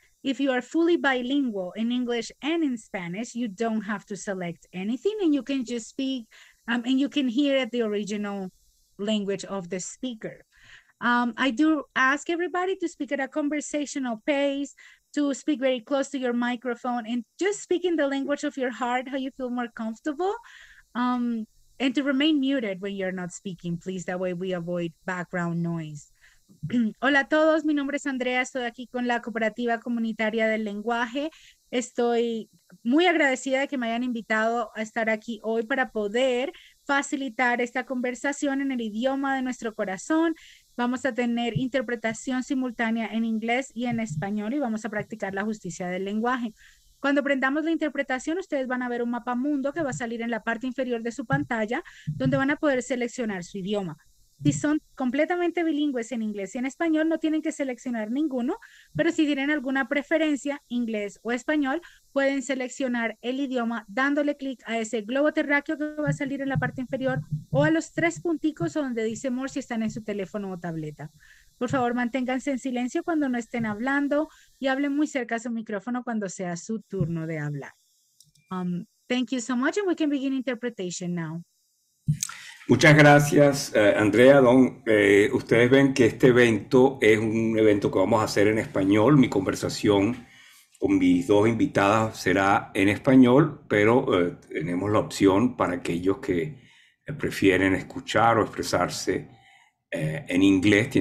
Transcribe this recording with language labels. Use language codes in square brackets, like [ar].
[en] If you are fully bilingual in English and in Spanish, you don't have to select anything and you can just speak and you can hear the original language of the speaker. I do ask everybody to speak at a conversational pace, to speak very close to your microphone, and just speak in the language of your heart, how you feel more comfortable, and to remain muted when you're not speaking, please. That way we avoid background noise. [es] Hola a todos, mi nombre es Andrea, estoy aquí con la Cooperativa Comunitaria del Lenguaje. Estoy muy agradecida de que me hayan invitado a estar aquí hoy para poder facilitar esta conversación en el idioma de nuestro corazón. Vamos a tener interpretación simultánea en inglés y en español y vamos a practicar la justicia del lenguaje. Cuando aprendamos la interpretación, ustedes van a ver un mapa mundo que va a salir en la parte inferior de su pantalla, donde van a poder seleccionar su idioma. Si son completamente bilingües en inglés y en español, no tienen que seleccionar ninguno, pero si tienen alguna preferencia, inglés o español, pueden seleccionar el idioma dándole clic a ese globo terráqueo que va a salir en la parte inferior o a los 3 punticos donde dice more si están en su teléfono o tableta. Por favor, manténganse en silencio cuando no estén hablando y hablen muy cerca a su micrófono cuando sea su turno de hablar. [en] Thank you so much and we can begin interpretation now. [es] Muchas gracias, Andrea. Ustedes ven que este evento es un evento que vamos a hacer en español. Mi conversación con mis dos invitadas será en español, pero tenemos la opción para aquellos que prefieren escuchar o expresarse en inglés.